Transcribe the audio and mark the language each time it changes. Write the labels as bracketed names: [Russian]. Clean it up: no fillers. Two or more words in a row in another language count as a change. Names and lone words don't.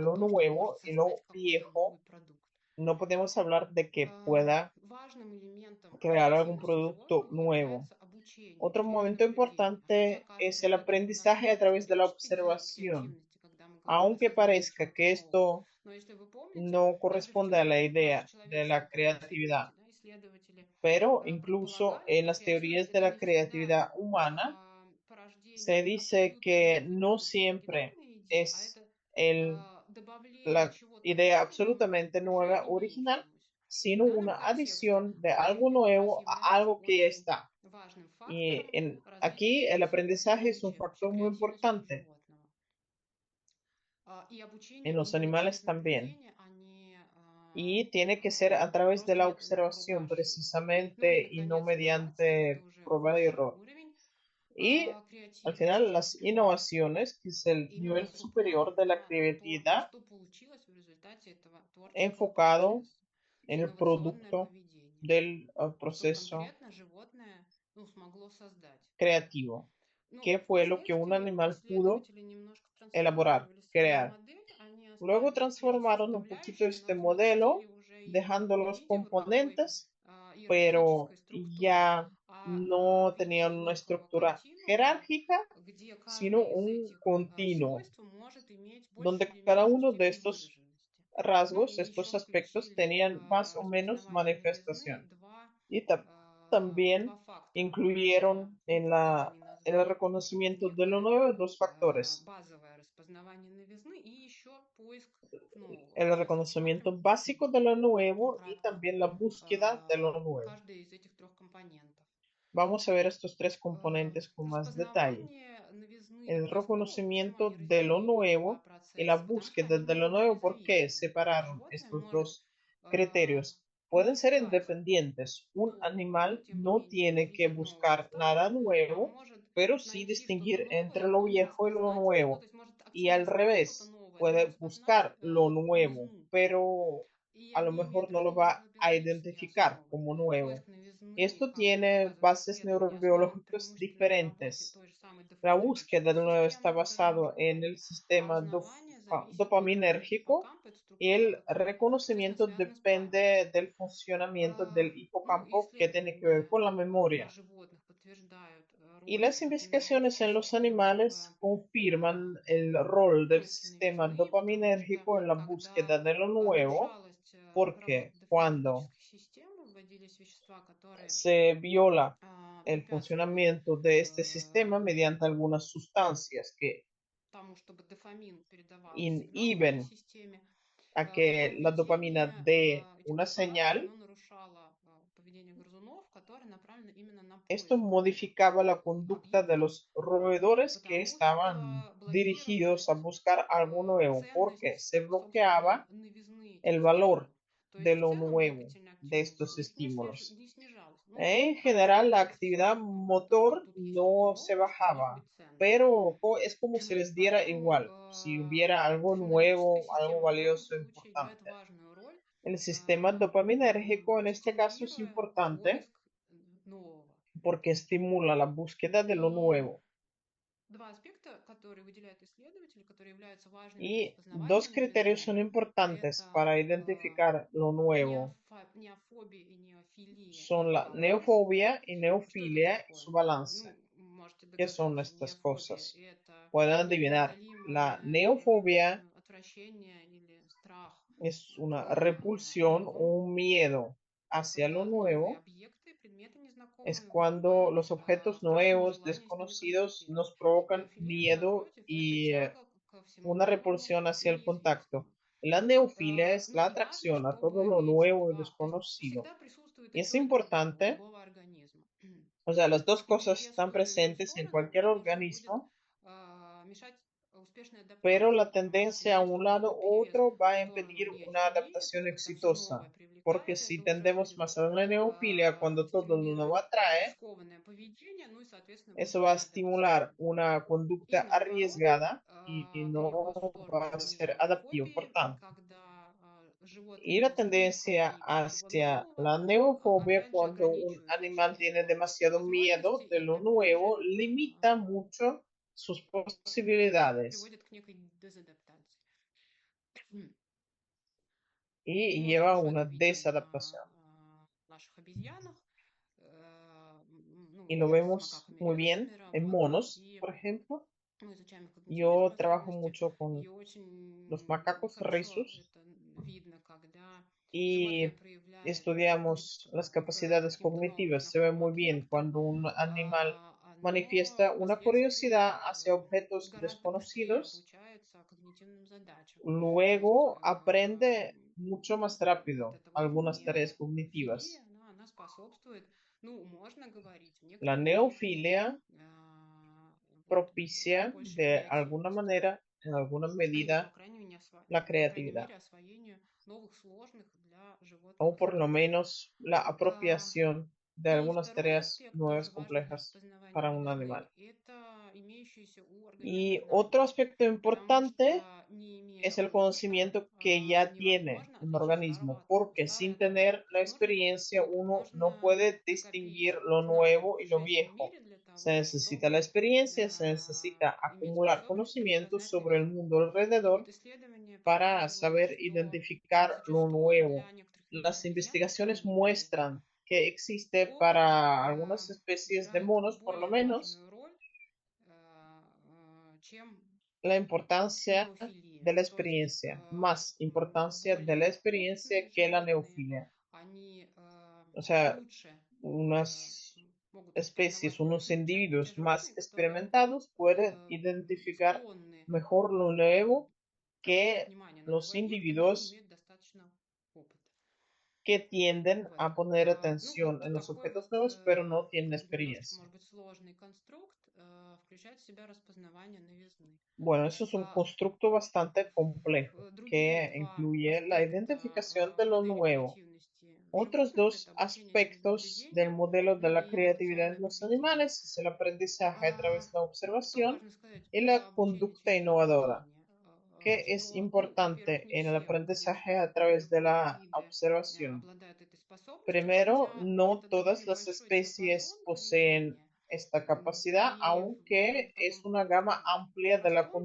[Russian] о [Spanish] lo [Russian] том, что он может [Spanish] nuevo y [Russian] создать [Spanish] lo [Russian] какой-то [Spanish] viejo, [Russian] новый продукт. [Spanish] no podemos hablar de que pueda [Russian] Важным элементом [Spanish] crear algún [Russian] креативности [Spanish] producto [Russian] животных [Spanish] nuevo. [Russian] является обучение [Spanish] Otro [Russian] через [Spanish] momento [Russian] наблюдение. А что же, [Spanish] importante es el [Russian] оказывается, у нас [Spanish] aprendizaje a través de la [Russian] специфический вид [Spanish] observación. [Russian] креативности, когда мы говорим о [Spanish] Aunque [Russian] создании [Spanish] parezca [Russian] чего-то [Spanish] que [Russian] нового. [Spanish] esto [Russian] Но если вы помните, [Spanish] no [Russian] даже в [Spanish] corresponde a la [Russian] теории [Spanish] idea de [Russian] человеческой [Spanish] la [Russian] креативности, [Spanish] creatividad, [Russian] да, исследователи [Spanish] pero incluso [Russian] предполагают, [Spanish] en [Russian] что [Spanish] las [Russian] креативность [Spanish] teorías de [Russian] это [Spanish] la [Russian] не всегда [Spanish] creatividad humana se [Russian] порождение [Spanish] dice [Russian] абсолютно [Spanish] que [Russian] новой, [Spanish] no [Russian] полностью [Spanish] siempre [Russian] оригинальной идеи, а [Spanish] es [Russian] это [Spanish] el, [Russian] добавление [Spanish] la [Russian] чего-то [Spanish] idea [Russian] нового [Spanish] absolutamente [Russian] к уже [Spanish] nueva original, [Russian] имеющемуся. В [Spanish] sino [Russian] данном [Spanish] una [Russian] контексте [Spanish] adición de algo [Russian] обучение как раз [Spanish] nuevo a [Russian] является [Spanish] algo que ya [Russian] очень [Spanish] está. [Russian] важным [Spanish] Y [Russian] фактором развития [Spanish] aquí el aprendizaje es un [Russian] специфики вообще [Spanish] factor muy [Russian] креативности у [Spanish] importante. [Russian] животного. И обучение [Spanish] En los [Russian] именно через [Spanish] animales también. [Russian] наблюдение, а не [Spanish] Y tiene que ser a través de [Russian] просто [Spanish] la [Russian] методом проб и [Spanish] observación [Russian] ошибок. Ну и, [Spanish] precisamente y no [Russian] наконец, инновации– это [Spanish] mediante [Russian] уже [Spanish] prueba y [Russian] высший [Spanish] error. [Russian] уровень [Spanish] Y al final [Russian] креативности. [Spanish] las innovaciones, que es el [Russian] Именно [Spanish] nivel [Russian] с [Spanish] superior [Russian] упором [Spanish] de la [Russian] на то, [Spanish] creatividad, [Russian] что получилось в результате этого творческого [Spanish] enfocado [Russian] процесса. [Spanish] en el [Russian] Инновационное [Spanish] producto [Russian] поведение. [Spanish] del [Russian] Что [Spanish] proceso [Russian] конкретно животное смогло создать. [Spanish] creativo. [Russian] Ну, [Spanish] ¿Qué fue lo que un [Russian] впоследствии [Spanish] animal pudo [Russian] исследователи немножко [Spanish] elaborar, [Russian] трансформировали свою [Spanish] crear? [Russian] модель. Они [Spanish] Luego [Russian] оставили те [Spanish] transformaron un poquito [Russian] составляющие, но [Spanish] este [Russian] запустили [Spanish] modelo, [Russian] уже их не [Spanish] dejando [Russian] в [Spanish] los [Russian] виде вот такой [Spanish] componentes, [Russian] иерархической [Spanish] pero [Russian] структуры, [Spanish] ya [Russian] в [Spanish] no [Russian] виде [Spanish] tenían una [Russian] некого [Spanish] estructura [Russian] континуума, [Spanish] jerárquica, [Russian] где [Spanish] sino [Russian] каждое из [Spanish] un [Russian] этих [Spanish] continuo, [Russian] свойств может иметь большую [Spanish] donde [Russian] или [Spanish] cada [Russian] меньшую [Spanish] uno de [Russian] степень [Spanish] estos [Russian] выраженности. Ну и [Spanish] rasgos, [Russian] еще [Spanish] estos aspectos [Russian] включили [Spanish] tenían más o menos [Russian] распознавание новизны [Spanish] manifestación. Y también [Russian] два фактора. Это, [Spanish] incluyeron [Russian] как они [Spanish] en el [Russian] назвали, [Spanish] reconocimiento de lo [Russian] некое [Spanish] nuevo dos factores: [Russian] базовое распознавание новизны и еще поиск нового. [Spanish] el [Russian] То есть [Spanish] reconocimiento [Russian] рассмотрим [Spanish] básico de lo nuevo y [Russian] вкратце [Spanish] también la búsqueda de lo nuevo. [Russian] каждый из этих трех компонентов. [Spanish] Vamos a ver estos tres componentes con más detalle: [Russian] Распознавание новизны и [Spanish] el [Russian] простого, почему [Spanish] reconocimiento [Russian] они [Spanish] de lo [Russian] разделили эти два [Spanish] nuevo y la [Russian] процесса? Потому что [Spanish] búsqueda [Russian] они [Spanish] de lo [Russian] могут быть [Spanish] nuevo. ¿Por qué [Russian] независимы. [Spanish] separaron [Russian] Животное [Spanish] estos [Russian] может [Spanish] dos criterios? Pueden [Russian] не [Spanish] ser [Russian] искать [Spanish] independientes. Un [Russian] нового, но [Spanish] animal [Russian] тем не [Spanish] no [Russian] менее [Spanish] tiene que [Russian] видеть новые [Spanish] buscar [Russian] истории, [Spanish] nada [Russian] а [Spanish] nuevo, [Russian] может [Spanish] pero sí [Russian] найти что-то [Spanish] distinguir [Russian] новое [Spanish] entre [Russian] и [Spanish] lo [Russian] потом [Spanish] viejo y lo [Russian] распознать, ну, то [Spanish] nuevo. [Russian] есть может [Spanish] Y [Russian] активно [Spanish] al [Russian] искать что-то [Spanish] revés, [Russian] новое, но [Spanish] puede [Russian] распознать [Spanish] buscar lo nuevo, [Russian] новизну. [Spanish] pero [Russian] И [Spanish] a lo [Russian] они [Spanish] mejor [Russian] имеют [Spanish] no lo [Russian] разные [Spanish] va a [Russian] нейробиологические [Spanish] identificar [Russian] основы. [Spanish] como nuevo. [Russian] Поиск новизны, [Spanish] Esto [Russian] как [Spanish] tiene [Russian] показывают [Spanish] bases [Russian] исследования, основан [Spanish] neurobiológicas [Russian] преимущественно на работе [Spanish] diferentes. [Russian] той же самой [Spanish] La búsqueda [Russian] дофаминергической [Spanish] del nuevo está [Russian] системы, о которой мы уже [Spanish] basado en el [Russian] говорили, а [Spanish] sistema [Russian] узнавание зависит от [Spanish] dopaminérgico [Russian] гиппокампа, это [Spanish] y [Russian] структура, [Spanish] el [Russian] которая тесно [Spanish] reconocimiento [Russian] связана с памятью. [Spanish] depende del funcionamiento del [Russian] Ну, [Spanish] hipocampo que tiene que ver [Russian] исследования [Spanish] con la [Russian] на [Spanish] memoria. [Russian] животных подтверждают [Spanish] Y [Russian] роль [Spanish] las investigaciones en [Russian] дофаминергической [Spanish] los [Russian] системы [Spanish] animales [Russian] в [Spanish] confirman el rol del [Russian] поиске [Spanish] sistema [Russian] новизны, потому что [Spanish] dopaminérgico en la [Russian] когда [Spanish] búsqueda de lo nuevo, [Russian] нарушалась работа [Spanish] porque cuando [Russian] дофаминергической системы, вводились вещества, которые [Spanish] se viola el [Russian] препятствовали [Spanish] funcionamiento de este sistema mediante algunas sustancias que [Russian] тому, чтобы дофамин передавал сигнал в этой [Spanish] inhiben [Russian] системе, [Spanish] a que la dopamina [Russian] поведение [Spanish] dé [Russian] этих [Spanish] una [Russian] препаратов, [Spanish] señal. [Russian] оно нарушало поведение грызунов, которые направлены именно на [Spanish] Esto [Russian] поиск новых [Spanish] modificaba la conducta de [Russian] объектов, [Spanish] los roedores que [Russian] потому [Spanish] estaban [Russian] что [Spanish] dirigidos a [Russian] блокировалась [Spanish] buscar algo nuevo, porque [Russian] ценность, [Spanish] se [Russian] собственно, [Spanish] bloqueaba [Russian] новизны этих [Spanish] el [Russian] стимулов. [Spanish] valor [Russian] То [Spanish] de [Russian] есть в [Spanish] lo [Russian] целом [Spanish] nuevo [Russian] двигательная [Spanish] de [Russian] активность у [Spanish] estos [Russian] них [Spanish] estímulos. [Russian] не снижалась, [Spanish] En [Russian] Поэтому [Spanish] general, la [Russian] здесь [Spanish] actividad motor [Russian] тут есть [Spanish] no se [Russian] узелок, что может [Spanish] bajaba, [Russian] быть ценным. [Spanish] pero es como si les diera [Russian] Поэтому [Spanish] igual, si hubiera algo [Russian] феноменическая [Spanish] nuevo, algo [Russian] система в данном [Spanish] valioso, [Russian] случае играет [Spanish] importante. [Russian] важную роль, [Spanish] El sistema dopaminérgico en este caso es [Russian] стимулируя [Spanish] importante [Russian] поиск нового. [Spanish] porque estimula la búsqueda de lo [Russian] И [Spanish] nuevo. [Russian] два аспекта, которые выделяют исследователи, которые являются важными для [Spanish] Y [Russian] распознавания [Spanish] dos criterios [Russian] новизны, [Spanish] son importantes [Russian] это [Spanish] para identificar lo nuevo. [Russian] неофобия и неофилия и [Spanish] Son [Russian] их [Spanish] la [Russian] баланс. [Spanish] neofobia y [Russian] Что это [Spanish] neofilia y [Russian] такое? [Spanish] su balance. [Russian] Ну, можете [Spanish] ¿Qué son [Russian] догадаться, [Spanish] estas [Russian] неофобия– [Spanish] cosas? [Russian] это [Spanish] Pueden adivinar. La [Russian] непреодолимое [Spanish] neofobia [Russian] отвращение или страх [Spanish] es una [Russian] к [Spanish] repulsión o [Russian] новому, [Spanish] un miedo hacia lo [Russian] когда новые [Spanish] nuevo. [Russian] объекты, предметы [Spanish] Es [Russian] незнакомые [Spanish] cuando [Russian] вызывают [Spanish] los objetos [Russian] страх и [Spanish] nuevos, [Russian] нежелание с ними [Spanish] desconocidos, [Russian] контактировать. [Spanish] nos provocan [Russian] Неофилия, [Spanish] miedo [Russian] напротив, это [Spanish] y [Russian] тяга ко всему [Spanish] una [Russian] новому [Spanish] repulsión [Russian] и [Spanish] hacia el contacto. [Russian] неизвестному. [Spanish] La neofilia es [Russian] Ну [Spanish] la [Russian] и важно, [Spanish] atracción a todo [Russian] чтобы [Spanish] lo [Russian] эти [Spanish] nuevo y [Russian] два, то есть [Spanish] desconocido. [Russian] всегда присутствует и [Spanish] Y es [Russian] то, и другое у [Spanish] importante, [Russian] любого организма. [Spanish] o sea, las dos [Russian] И [Spanish] cosas [Russian] перевес в [Spanish] están [Russian] ту или иную [Spanish] presentes en [Russian] сторону [Spanish] cualquier [Russian] просто будет [Spanish] organismo, [Russian] мешать успешной [Spanish] pero [Russian] адаптации, [Spanish] la [Russian] потому что [Spanish] tendencia a un [Russian] если [Spanish] lado [Russian] будет [Spanish] u [Russian] перевес [Spanish] otro va [Russian] в [Spanish] a [Russian] сторону [Spanish] impedir una [Russian] неофилии, [Spanish] adaptación [Russian] когда все новое [Spanish] exitosa. Porque [Russian] привлекает, [Spanish] si [Russian] это уже [Spanish] tendemos [Russian] будет [Spanish] más a la neofilia cuando todo lo nuevo [Russian] стимулировать [Spanish] atrae, [Russian] рискованное поведение, ну и, соответственно, [Spanish] eso [Russian] будет [Spanish] va a estimular [Russian] неадаптивное. [Spanish] una [Russian] И [Spanish] conducta [Russian] наоборот, [Spanish] arriesgada y [Russian] перевод в [Spanish] no va [Russian] сторону [Spanish] a ser adaptivo, por [Russian] неофобии, [Spanish] tanto. [Russian] когда животное [Spanish] Y la [Russian] слишком [Spanish] tendencia [Russian] боится всего [Spanish] hacia [Russian] нового, [Spanish] la neofobia, [Russian] опять же [Spanish] cuando un [Russian] ограничивает очень [Spanish] animal tiene [Russian] его [Spanish] demasiado [Russian] возможности [Spanish] miedo de [Russian] и [Spanish] lo [Russian] опять же [Spanish] nuevo, limita mucho sus posibilidades [Russian] приводит к некой дезадаптации. [Spanish] y [Russian] Мы [Spanish] lleva [Russian] тоже [Spanish] a [Russian] уже это [Spanish] una [Russian] видим [Spanish] desadaptación. [Russian] на наших обезьянах. Ну, [Spanish] Y lo [Russian] я с [Spanish] vemos [Russian] макаками [Spanish] muy [Russian] рядовыми [Spanish] bien en [Russian] работаю, [Spanish] monos, [Russian] и [Spanish] por ejemplo. [Russian] мы изучаем их когнитивные [Spanish] Yo trabajo [Russian] способности, [Spanish] mucho [Russian] и [Spanish] con los [Russian] очень [Spanish] macacos [Russian] хорошо [Spanish] rhesus [Russian] это видно, когда животное [Spanish] y [Russian] проявляет любопытство [Spanish] estudiamos las [Russian] к [Spanish] capacidades [Russian] каким-то новым [Spanish] cognitivas. Se ve [Russian] незнакомым [Spanish] muy bien [Russian] объектам, [Spanish] cuando un animal [Russian] оно [Spanish] manifiesta una [Russian] впоследствии [Spanish] curiosidad hacia objetos [Russian] гораздо быстрее [Spanish] desconocidos, [Russian] обучается когнитивным задачам. То есть [Spanish] luego aprende mucho más [Russian] вот [Spanish] rápido [Russian] эта вот [Spanish] algunas tareas [Russian] неофилия, [Spanish] cognitivas. [Russian] она способствует, ну, можно говорить, в [Spanish] La [Russian] некоторой степени [Spanish] neofilia [Russian] вот, [Spanish] propicia [Russian] большей [Spanish] de alguna [Russian] креативности. [Spanish] manera, en alguna [Russian] Или, [Spanish] medida, la [Russian] по крайней [Spanish] creatividad, [Russian] мере, освоению новых сложных для [Spanish] o [Russian] животного [Spanish] por lo [Russian] задач. [Spanish] menos la [Russian] А, [Spanish] apropiación de [Russian] И [Spanish] algunas [Russian] второй [Spanish] tareas [Russian] аспект, [Spanish] nuevas, [Russian] тоже важный для [Spanish] complejas [Russian] распознавания [Spanish] para un [Russian] новизны, [Spanish] animal. [Russian] это имеющиеся у организма [Spanish] Y otro [Russian] знания. [Spanish] aspecto [Russian] Потому [Spanish] importante [Russian] что, не имея [Spanish] es el [Russian] опыта, [Spanish] conocimiento que ya tiene [Russian] невозможно [Spanish] un [Russian] отличить [Spanish] organismo, [Russian] старое от [Spanish] porque [Russian] старое [Spanish] sin [Russian] от нового. [Spanish] tener [Russian] То [Spanish] la [Russian] есть [Spanish] experiencia uno no [Russian] нужно [Spanish] puede distinguir [Russian] накопить [Spanish] lo [Russian] знания в [Spanish] nuevo y lo [Russian] окружающем [Spanish] viejo. [Russian] мире для [Spanish] Se [Russian] того, [Spanish] necesita la [Russian] чтобы [Spanish] experiencia, se necesita [Russian] иметь [Spanish] acumular [Russian] способность [Spanish] conocimientos [Russian] распознать [Spanish] sobre el [Russian] новизну. [Spanish] mundo [Russian] И [Spanish] alrededor [Russian] вот исследования [Spanish] para [Russian] показывают, [Spanish] saber [Russian] что [Spanish] identificar lo nuevo. [Russian] для некоторых видов [Spanish] Las [Russian] обезьян, по [Spanish] investigaciones [Russian] крайней мере, [Spanish] muestran que existe [Russian] опыт [Spanish] para algunas especies de [Russian] играет [Spanish] monos, por lo [Russian] более [Spanish] menos, [Russian] важную роль, чем [Spanish] la importancia [Russian] неофилия. [Spanish] de la [Russian] То есть [Spanish] experiencia, más importancia de la [Russian] более [Spanish] experiencia [Russian] опытные [Spanish] que la [Russian] животные, [Spanish] neofilia. [Russian] они [Spanish] O sea, [Russian] лучше [Spanish] unas [Russian] могут [Spanish] especies, [Russian] распознавать [Spanish] unos [Russian] новизну, чем те [Spanish] individuos más [Russian] животные, которые [Spanish] experimentados pueden identificar [Russian] склонны [Spanish] mejor lo nuevo [Russian] обращать [Spanish] que [Russian] внимание на [Spanish] los [Russian] новые объекты, но не [Spanish] individuos [Russian] имеют достаточно опыта. [Spanish] que tienden [Russian] Вот. [Spanish] a poner [Russian] Ну [Spanish] atención [Russian] вот [Spanish] en los [Russian] такой [Spanish] objetos [Russian] вот [Spanish] nuevos, pero no tienen [Russian] немножечко, [Spanish] experiencia. [Russian] может быть, сложный конструкт включает в себя распознавание новизны. [Spanish] Bueno, eso es un [Russian] А [Spanish] constructo bastante complejo [Russian] другие [Spanish] que [Russian] два [Spanish] incluye la [Russian] аспекта [Spanish] identificación de lo [Russian] модели [Spanish] nuevo. [Russian] креативности [Spanish] Otros [Russian] животных– [Spanish] dos [Russian] это обучение через [Spanish] aspectos del [Russian] наблюдение [Spanish] modelo de la [Russian] и [Spanish] creatividad [Russian] инновационное [Spanish] en los [Russian] поведение. [Spanish] animales es el aprendizaje a través de la [Russian] Что [Spanish] observación [Russian] важно сказать [Spanish] y [Russian] про [Spanish] la [Russian] обучение [Spanish] conducta [Russian] через [Spanish] innovadora. [Russian] наблюдение? [Spanish] ¿Qué es [Russian] Что, ну, во-первых, [Spanish] importante [Russian] не [Spanish] en el [Russian] все, [Spanish] aprendizaje [Russian] конечно, [Spanish] a través de la [Russian] виды [Spanish] observación? [Russian] обладают этой способностью, [Spanish] Primero, [Russian] хотя [Spanish] no [Russian] это довольно [Spanish] todas las [Russian] большой [Spanish] especies [Russian] диапазон [Spanish] poseen [Russian] поведения. [Spanish] esta capacidad, [Russian] И [Spanish] aunque [Russian] в [Spanish] es [Russian] таком [Spanish] una gama amplia de la